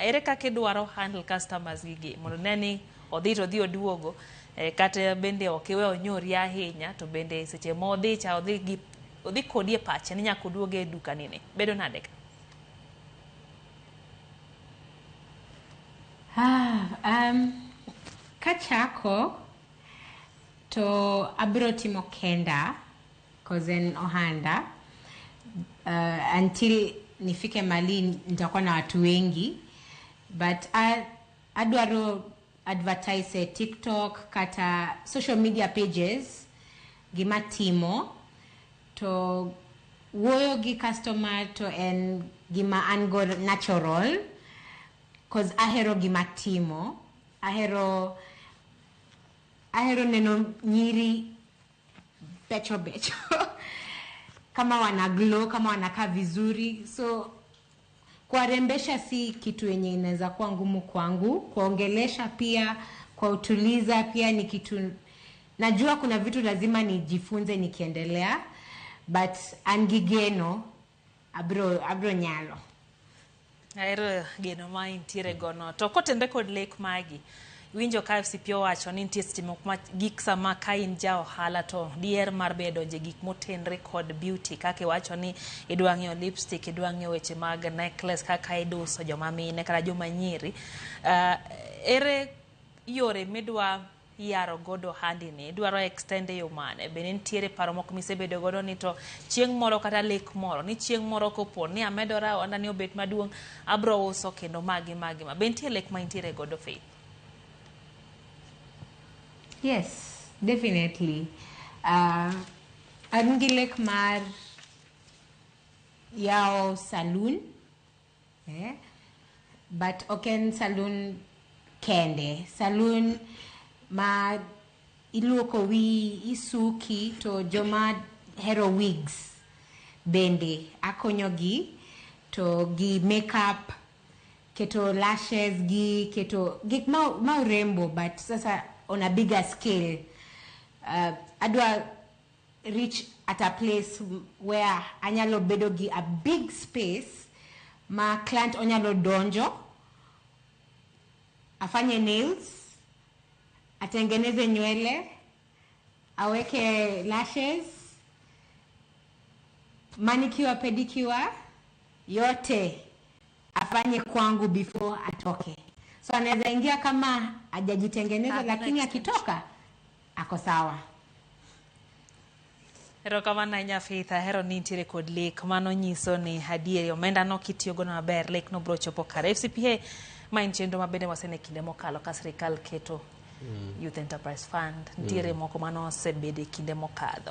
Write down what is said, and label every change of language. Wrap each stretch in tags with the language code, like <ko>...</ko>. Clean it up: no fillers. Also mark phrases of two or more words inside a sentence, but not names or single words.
<luo>Ere kaka idwaro handle customers gigi mondo neni odhi oduogo kata bende ok iwe onyori ahinya to bende seche modhi cha odhi kodi e pache ni nyaka oduoge e duka nini bedo nade ka? Kachako to abro timo kenda cause en ohanda until</luo> <sw>nifike mali nitakuwa na watu wengi</sw> <luo>but adwaro advertise TikTok kata</luo> <en>social media pages</en> <luo>gima timo to wuoyo gi customer to en gima ango natural cause ahero gima timo ahero</luo> <sw>neno nyiri becho kama wana glow kama wanakaa vizuri so kuwarembesha si kitu yenye inaweza kuwa ngumu kwangu kuongelesha pia kwa utuliza pia ni kitu najua kuna vitu lazima nijifunze nikiendelea but</sw> <luo>angigeno abro nyalo. Aero geno ma intiere gono to kotende kod lek magi winjo ka FCPO wacho ni nitie stimo gik sama ka in ja ohala to dier mar bedo je gik motenre kod beauty kake wacho ni idwa ng'iewo lipstick idwa ng'iewo weche mag necklace kaka iduso joma mine kata joma nyiri ere yore midwa yaro godo handi ni idwaro extend yo mane be nitiere paro moko misebedo godo ni to chieng' moro kata lek moro ni chieng' moro kopo ni amedora onda ni obet maduong' abro uso kendo magi be nitiere lek ma intiere godo Faith?</luo> <en>Yes, definitely.</en> <luo>Angilek mar yao saloon. but oken saloon kende saloon ma iluoko wi isuki to joma hero wigs bende akonyogi to gi makeup keto lashes gi keto gik ma urembo but sasa</luo> <en>on a bigger scale.</en> <luo>Adwa</luo> <en>reach at a place where</en> <luo>anyalo bedo gi</luo> <en>a big space</en> <luo>ma client onyalo donjo</luo> <sw>afanye nails, atengeneze nywele, aweke lashes, manicure, pedicure, yote afanye kwangu before atoke. So anaweza ingia kama hajajitengeneza lakini akitoka ako sawa.</sw> <luo>Erokamano ahinya Faith, ahero ni nitiere kod lek mano nyiso ni adieri omenda no kitiyogo maber lek no bro chopo kare. FCPA ma en chenro mabende wasene kinde mokalo ka sirikal keto Youth Enterprise Fund nitiere moko mano osebede kinde mokadho.</luo>